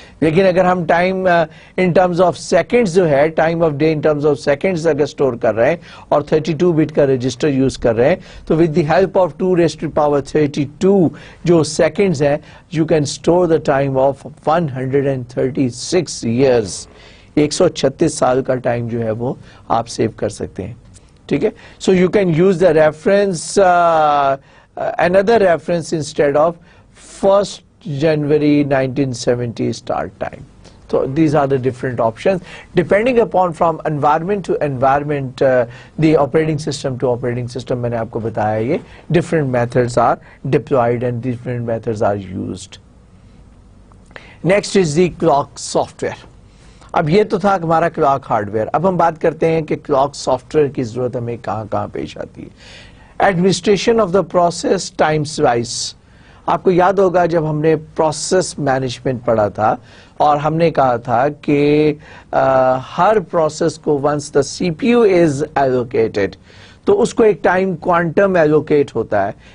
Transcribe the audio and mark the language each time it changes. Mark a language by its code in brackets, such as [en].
[hi] लेकिन अगर हम time in terms of seconds जो है, time of day in terms of seconds अगर स्टोर कर रहे हैं और 32 बिट का रजिस्टर यूज कर रहे हैं, तो विद द हेल्प ऑफ 2⁻32 जो सेकंड्स है, [en] You can store the time of 136 years. [hi] 136 साल का टाइम जो है वो आप सेव कर सकते हैं. ठीक है. [en] So you can use the reference another reference instead of 1st January 1970 start time. So these are the different options depending upon from environment to environment, the operating system to operating system. [hi] मैंने आपको बताया ये [en] different methods are deployed and different methods are used. Next is the clock software. [hi] अब ये तो था हमारा clock hardware. अब हम बात करते हैं कि क्लॉक सॉफ्टवेयर की जरूरत हमें कहाँ कहाँ पेश आती है. [en] Administration of the process time slice. [hi] आपको याद होगा जब हमने प्रोसेस मैनेजमेंट पढ़ा था और हमने कहा था कि हर प्रोसेस को [en] once the CPU is allocated [hi] तो उसको एक टाइम क्वांटम एलोकेट होता है.